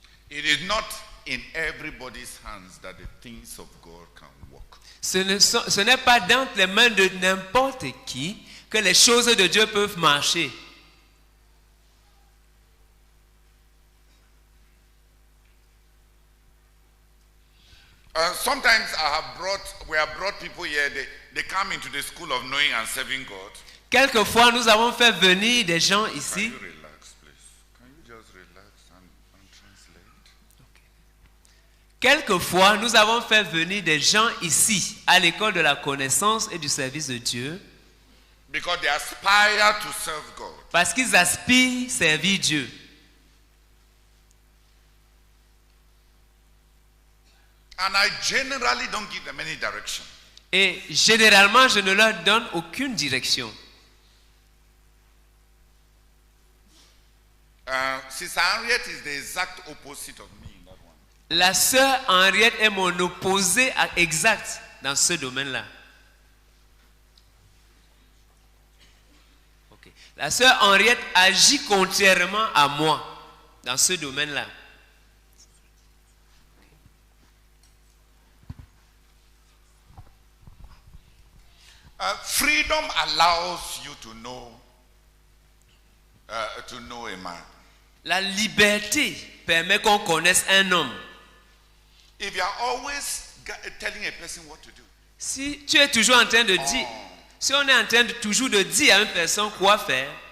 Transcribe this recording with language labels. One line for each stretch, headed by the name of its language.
English: It is not in everybody's hands that the things of God can work.
French: Ce n'est pas dans les mains de n'importe qui que les choses de Dieu peuvent marcher.
English: Sometimes we have brought people here, they come into the school of knowing and serving God.
French: Quelquefois, nous avons fait venir des gens
English: Can
French: ici.
English: you relax, please? Can you just relax and translate?
French: Quelquefois, nous avons fait venir des gens ici, à l'école de la connaissance et du service de Dieu,
English: Because they aspire to serve God.
French: parce qu'ils aspirent servir Dieu.
English: And I generally don't give them any direction.
French: Et généralement, je ne leur donne aucune direction.
English: Sister Henriette is the exact opposite of me in that one.
French: La sœur Henriette est mon opposé exact dans ce domaine-là. Okay. La sœur Henriette agit contrairement à moi dans ce domaine-là.
English: Freedom allows you to know a man.
French: La liberté permet qu'on connaisse un homme.
English: If you are always telling a person what to do,
French: Si tu es toujours en train de dire, si on est en train de toujours de dire à une personne quoi faire,